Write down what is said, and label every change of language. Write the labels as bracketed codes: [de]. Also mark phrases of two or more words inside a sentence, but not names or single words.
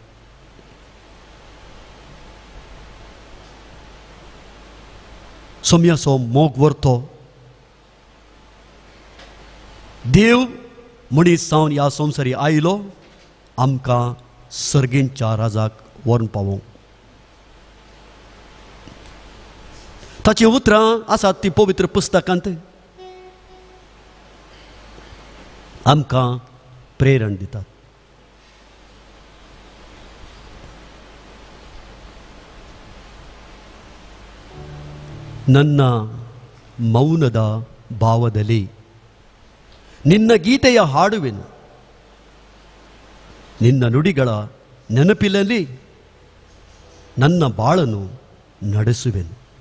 [kok] सोम्याचो मोग व्हरतो देव मनीस जावन ह्या संवसारी आयलो आमकां सर्गेंच्या राजाक व्हरून पावोवंक. ताची उतरां आसात ती पवित्र पुस्तकांत आमकां प्रेरण दितात. [kn] ನನ್ನ ಮೌನದ ಭಾವದಲ್ಲಿ ನಿನ್ನ ಗೀತೆಯ ಹಾಡುವೆನು, ನಿನ್ನ ನುಡಿಗಳ ನೆನಪಿನಲ್ಲಿ ನನ್ನ ಬಾಳನ್ನು ನಡೆಸುವೆನು.